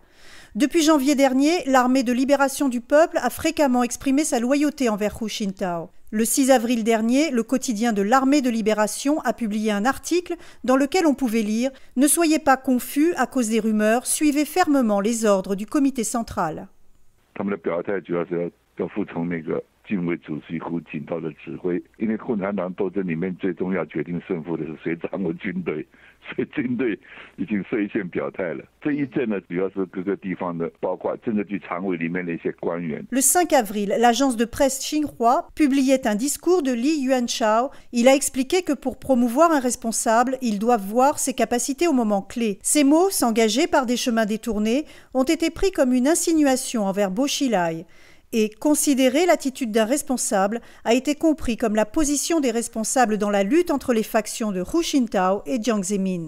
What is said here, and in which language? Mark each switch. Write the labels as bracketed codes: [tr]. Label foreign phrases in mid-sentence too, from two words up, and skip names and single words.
[fr] Depuis janvier dernier, l'armée de libération du peuple a fréquemment exprimé sa loyauté envers Hu Jintao. Le 6 avril dernier, le quotidien de l'armée de libération a publié un article dans lequel on pouvait lire « Ne soyez pas confus à cause des rumeurs, suivez fermement les ordres du comité central ». [zh] 敬畏主席胡锦涛的指挥，因为共产党斗争里面最重要决定胜负的是谁掌握军队，所以军队已经率先表态了。这一阵呢，主要是各个地方的，包括政治局常委里面的一些官员。 [fr] Le 5 avril, l'agence de presse Xinhua publiait un discours de Li Yuanchao. Il a expliqué que pour promouvoir un responsable, ils doivent voir ses capacités au moment clé. Ces mots, s'engager par des chemins détournés, ont été pris comme une insinuation envers Bo Xilai. Et considérer l'attitude d'un responsable a été compris comme la position des responsables dans la lutte entre les factions de Hu Jintao et Jiang Zemin.